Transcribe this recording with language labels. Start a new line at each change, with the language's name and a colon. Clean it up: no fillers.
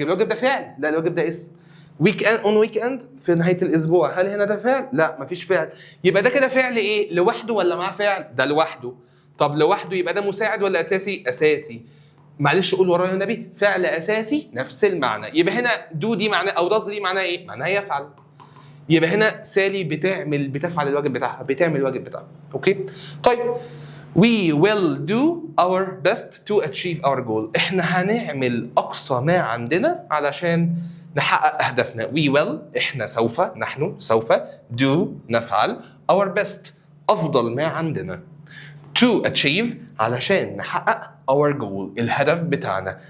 Arabic: الواجب ده فعل؟ لا، الواجب ده اسم.
English: weekend on weekend
Arabic: في نهاية الأسبوع، هل هنا ده فعل؟ لا مفيش فعل. يبقى ده كده فعل إيه؟ لوحده ولا معاه فعل؟ ده لوحده. طب لوحده يبقى ده مساعد ولا أساسي؟ أساسي. معلش قول ورايا النبي، فعل أساسي نفس المعنى. يبقى هنا do دي معناه أو does دي معناها إيه؟ معناها يفعل. يبقى هنا سالي بتفعل الواجب بتاعها، بتعمل الواجب بتاعها. أوكي؟ طيب
English: we will do our best to achieve our goal.
Arabic: احنا هنعمل أقصى ما عندنا علشان نحقق أهدافنا.
English: we will
Arabic: احنا سوف، نحن سوف، do نفعل،
English: our best
Arabic: أفضل ما عندنا،
English: to achieve
Arabic: علشان نحقق
English: our goal
Arabic: الهدف بتاعنا.